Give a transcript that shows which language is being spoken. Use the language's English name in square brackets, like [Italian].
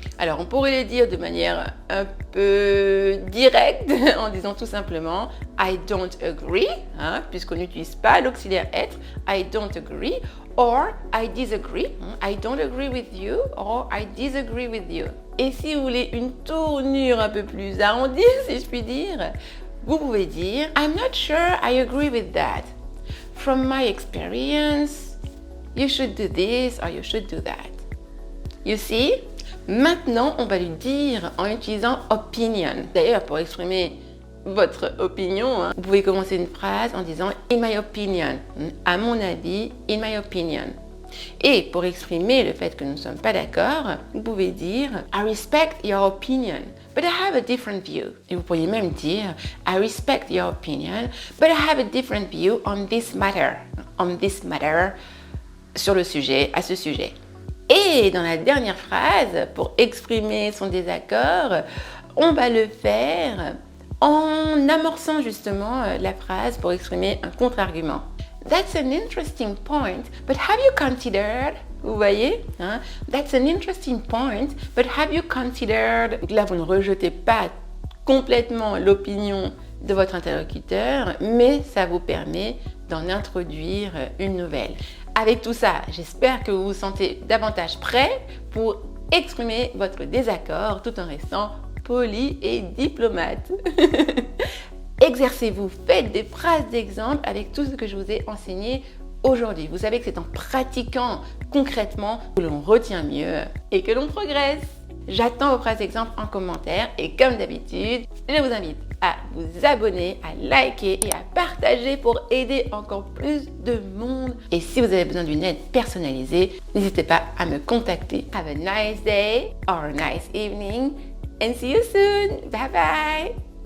[French] Alors, on pourrait le dire de manière un peu directe en disant tout simplement [English] I don't agree, [French] puisqu'on n'utilise pas l'auxiliaire être, [English] I don't agree, or I disagree, I don't agree with you, [French] or I disagree with you. Et si vous voulez une tournure un peu plus arrondie, si je puis dire, vous pouvez dire [English] I'm not sure I agree with that. From my experience, you should do this or you should do that. You see? [French] Maintenant, on va lui dire en utilisant opinion. D'ailleurs, pour exprimer votre opinion, vous pouvez commencer une phrase en disant [English] in my opinion. [French] À mon avis, [English] in my opinion. [French] Et pour exprimer le fait que nous ne sommes pas d'accord, vous pouvez dire [English] I respect your opinion, but I have a different view. [French] Et vous pourriez même dire [English] I respect your opinion, but I have a different view on this matter. On this matter, [French] sur le sujet, à ce sujet. Et dans la dernière phrase, pour exprimer son désaccord, on va le faire en amorçant justement la phrase pour exprimer un contre-argument. [English] That's an interesting point, but have you considered? [French] Vous voyez, [English] That's an interesting point, but have you considered? [French] Donc là, vous ne rejetez pas complètement l'opinion de votre interlocuteur, mais ça vous permet d'en introduire une nouvelle. Avec tout ça, j'espère que vous vous sentez davantage prêt pour exprimer votre désaccord tout en restant poli et diplomate. Exercez-vous, faites des phrases d'exemple avec tout ce que je vous ai enseigné aujourd'hui. Vous savez que c'est en pratiquant concrètement que l'on retient mieux et que l'on progresse. J'attends vos phrases d'exemple en commentaire et comme d'habitude, je vous invite à vous abonner, à liker et à partager pour aider encore plus de monde. Et si vous avez besoin d'une aide personnalisée, n'hésitez pas à me contacter. [English] Have a nice day or a nice evening and see you soon. Bye bye.